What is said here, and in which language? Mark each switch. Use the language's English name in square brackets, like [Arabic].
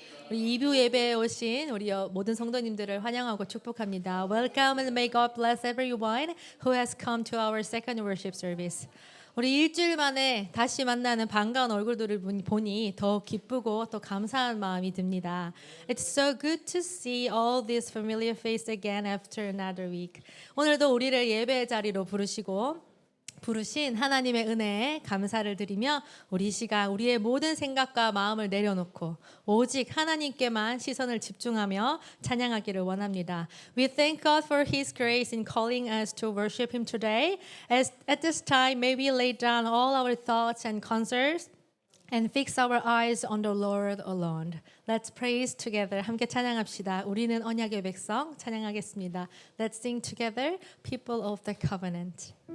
[Korean] 우리 이브 예배에 오신 우리 모든 성도님들을 환영하고 축복합니다. [English] Welcome and may God bless everyone who has come to our second worship service. [Korean] 우리 일주일 만에 다시 만나는 반가운 얼굴들을 보니 더 기쁘고 또 감사한 마음이 듭니다. [English] It's so good to see all these familiar faces again after another week. [Korean] 오늘도 우리를 예배 자리로 부르신 하나님의 은혜에 감사를 드리며 우리 시간 우리의 모든 생각과 마음을 내려놓고 오직 하나님께만 시선을 집중하며 찬양하기를 원합니다. [English] We thank God for His grace in calling us to worship Him today. As at this time, may we lay down all our thoughts and concerns and fix our eyes on the Lord alone. Let's praise together. [Korean] 함께 찬양합시다. 우리는 언약의 백성 찬양하겠습니다. [English] Let's sing together, people of the covenant.